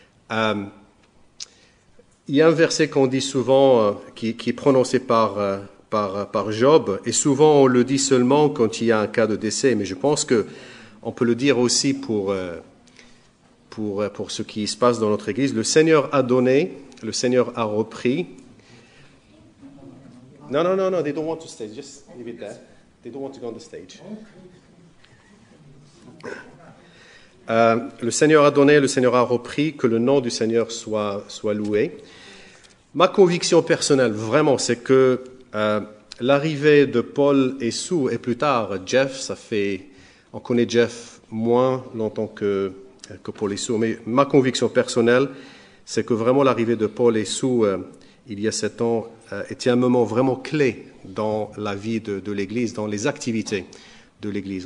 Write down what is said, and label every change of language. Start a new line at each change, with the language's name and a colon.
French: Il y a un verset qu'on dit souvent, qui est prononcé par Job, et souvent on le dit seulement quand il y a un cas de décès, mais je pense qu'on peut le dire aussi pour ce qui se passe dans notre Église. Le Seigneur a donné, le Seigneur a repris.
English: No, they don't want to stay, just leave it there. They don't want to go on the stage.
French: Le Seigneur a donné, le Seigneur a repris, que le nom du Seigneur soit loué. Ma conviction personnelle, vraiment, c'est que l'arrivée de Paul et Sue, et plus tard Jeff, on connaît Jeff moins longtemps que Paul et Sue, mais ma conviction personnelle, c'est que vraiment l'arrivée de Paul et Sue, il y a 7 ans, était un moment vraiment clé dans la vie de l'Église, dans les activités de l'Église.